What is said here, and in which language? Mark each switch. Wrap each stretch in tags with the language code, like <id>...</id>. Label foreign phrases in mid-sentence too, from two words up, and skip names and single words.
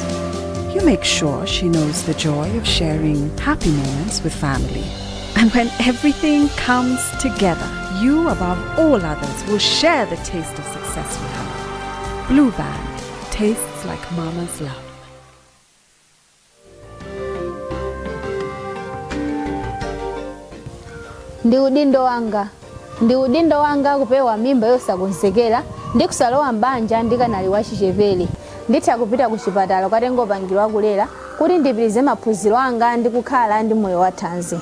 <en>You make sure she knows the joy of sharing happy moments with family. And when everything comes together, you above all others will share the taste of success with her. Blue Band tastes like mama's love.</en> <ny>Ndi udindo wanga kupewa mimba yosakonzekera ndi kusalowa mbanja ndikanali wachichepere nditha kupita ku chipatala katengo pangirwa kulera kuti ndipitirize maphunziro anga ndi kukhala ndi moyo wathanzi.</ny>